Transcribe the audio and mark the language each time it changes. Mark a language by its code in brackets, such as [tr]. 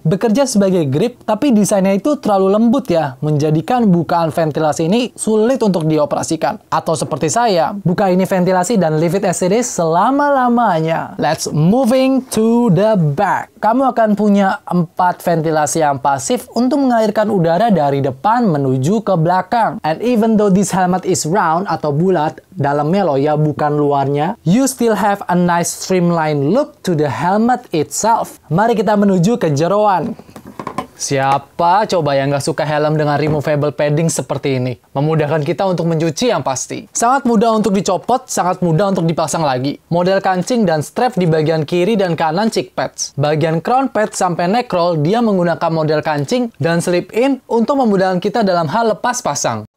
[id] Bekerja sebagai grip, tapi desainnya itu terlalu lembut ya, menjadikan bukaan ventilasi ini sulit untuk dioperasikan. Atau seperti saya, buka ini ventilasi dan [en] leave it as it is [id] selama-lamanya. [en] Let's moving to the back. [id] Kamu akan punya 4 ventilasi yang pasif untuk mengalirkan udara dari depan menuju ke belakang. [en] And even though this helmet is round [id] atau bulat, dalamnya loh ya, bukan luarnya, [en] you still have a nice streamlined look to the helmet itself. [id] Mari kita menuju ke jeroan. Siapa coba yang nggak suka helm dengan removable padding seperti ini? Memudahkan kita untuk mencuci yang pasti. Sangat mudah untuk dicopot, sangat mudah untuk dipasang lagi. Model kancing dan strap di bagian kiri dan kanan cheek pads. Bagian crown pad sampai neck roll, dia menggunakan model kancing dan slip in untuk memudahkan kita dalam hal lepas pasang.